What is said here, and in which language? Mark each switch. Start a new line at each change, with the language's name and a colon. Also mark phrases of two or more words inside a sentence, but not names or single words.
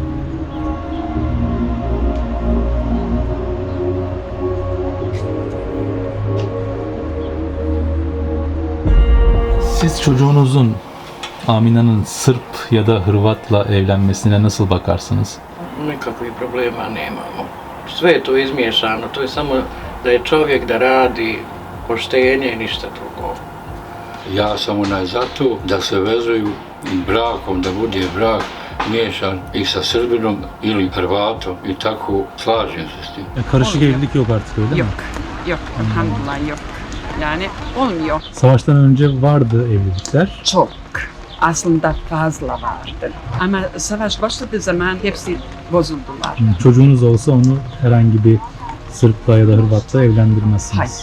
Turkish: Siz çocuğunuzun Amina'nın Sırp ya da Hırvat'la evlenmesine nasıl bakarsınız?
Bosnian: Nikakvih problema nemamo. Sve je to izmiješano, to je samo da je čovjek da radi poštenje i ništa drugo. Ja sam za to da se vezuju brakom, da bude brak miješan i sa Srbinom ili Hrvatom i tako slažem se s tim.
Turkish: Karışık evlilik yok artık öyle mi? Yok, elhamdülillah yok. Yani olmuyor. Savaştan önce vardı evlilikler. Çok. Aslında fazla vardı. Ama savaş başladığı zaman hepsi bozuldular. Çocuğunuz olsa onu herhangi bir Sırp'la ya da Hırvat'la evlendirmezsiniz.